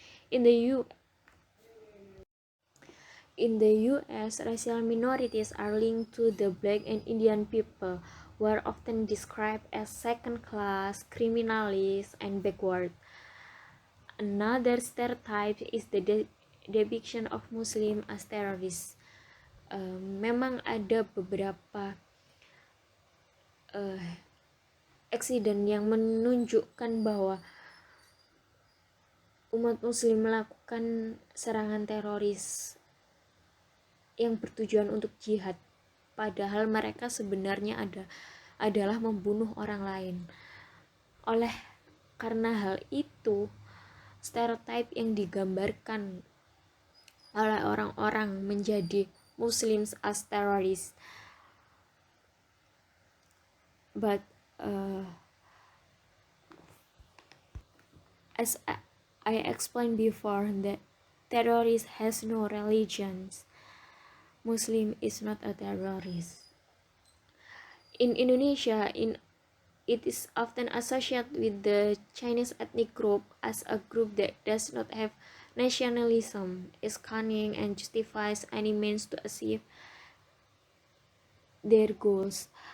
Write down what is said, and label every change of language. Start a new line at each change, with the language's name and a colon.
English: In the US, racial minorities are linked to the black and Indian people, who are often described as second-class, criminals, and backward. Another stereotype is the depiction of Muslim as terrorists.
Indonesian: Memang ada beberapa eksiden yang menunjukkan bahwa umat Muslim melakukan serangan teroris yang bertujuan untuk jihad, padahal mereka sebenarnya adalah membunuh orang lain. Oleh karena hal itu, stereotip yang digambarkan oleh orang-orang menjadi
English: Muslims as terrorists. But as I explained before, that terrorist has no religions. Muslim is not a terrorist. In Indonesia, it is often associated with the Chinese ethnic group as a group that does not have nationalism, is cunning, and justifies any means to achieve their goals.